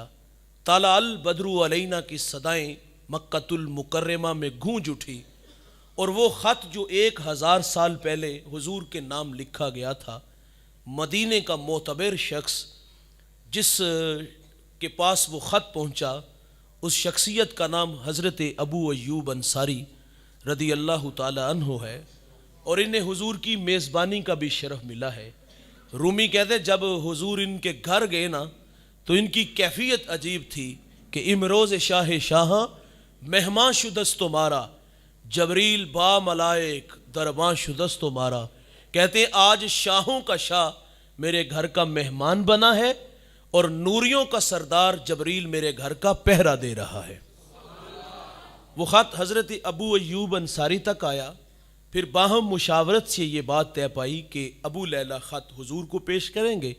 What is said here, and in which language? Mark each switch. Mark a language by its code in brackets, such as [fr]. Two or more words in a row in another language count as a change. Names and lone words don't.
[ar] طلع البدر علینا [ur] کی صدائیں مکۃ المکرمہ میں گونج اٹھی، اور وہ خط جو 1000 سال پہلے حضور کے نام لکھا گیا تھا، مدینے کا معتبر شخص جس کے پاس وہ خط پہنچا، اس شخصیت کا نام حضرت ابو ایوب انصاری [ar] رضی اللہ تعالی عنہ [ur] ہے، اور انہیں حضور کی میزبانی کا بھی شرف ملا ہے۔ رومی کہتے ہیں جب حضور ان کے گھر گئے نا تو ان کی کیفیت عجیب تھی کہ [fa] امروز شاہ شاہاں مہمان شدست تمہارا، جبریل با ملائک درباں شدست تمہارا۔ [ur] کہتے ہیں آج شاہوں کا شاہ میرے گھر کا مہمان بنا ہے، اور نوریوں کا سردار جبریل میرے گھر کا پہرا دے رہا ہے۔ وہ خط حضرت ابو ایوب انصاری تک آیا، پھر باہم مشاورت سے یہ بات طے پائی کہ ابو لیلہ خط حضور کو پیش کریں گے۔